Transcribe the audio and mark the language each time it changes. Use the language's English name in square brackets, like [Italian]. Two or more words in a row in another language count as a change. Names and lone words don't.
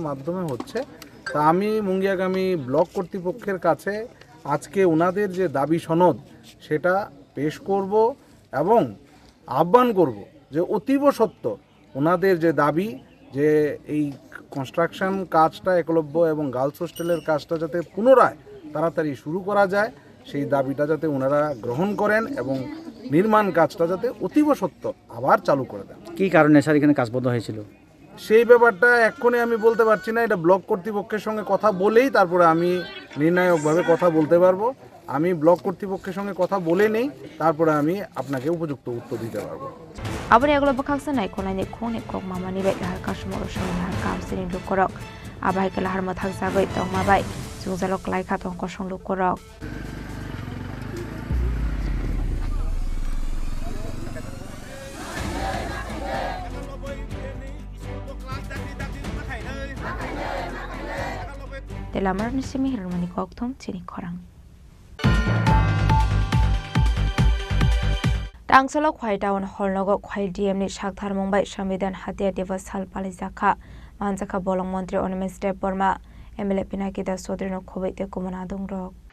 [Bangla] মাধ্যমে হচ্ছে তা আমি মুঙ্গিয়াগামী ব্লক কর্তৃপক্ষের কাছে আজকে ওনাদের যে দাবি সনদ সেটা পেশ করব এবং আহ্বান করব যে অতীব সত্য ওনাদের যে দাবি যে এই কনস্ট্রাকশন কাজটা একলব্য এবং [English] girls hostel's [Bangla] কাজটা যাতে পুনরায় তাড়াতাড়ি শুরু করা যায় সেই দাবিটা যাতে ওনারা গ্রহণ করেন এবং নির্মাণ কাজটা যাতে অতীব সত্য আবার চালু করে দেন কি কারণে স্যার এখানে কাজ বন্ধ হয়েছিল সেই ব্যাপারটা এক্ষুনি আমি বলতে পারছি না এটা ব্লক কর্তৃপক্ষের সঙ্গে কথা বলেই তারপরে আমি নির্ণায়কভাবে কথা বলতে পারবো আমি ব্লক কর্তৃপক্ষের সঙ্গে কথা বলে নেই তারপরে আমি আপনাকে উপযুক্ত উত্তর দিতে পারবো [Kok Borok] abani agolo bakhak sinai kolnai ne khone kok mamani bai lahar ka shmoro shoi lahar ka amsini lukorok abai ke lahar mathak jagoi tong mabai jungjalok lai kha tong kosong lukorok Telamar ni simi hirmani kokthom Chini Khorang Tangsalo khwai town holnogo khwai DM ni shakthar mumbai sambidan hatia divas sal palizakha manjaka bolong mantri Onimes Step Burma MLA Pinaki Das Sodrino khobaite kumana dongrok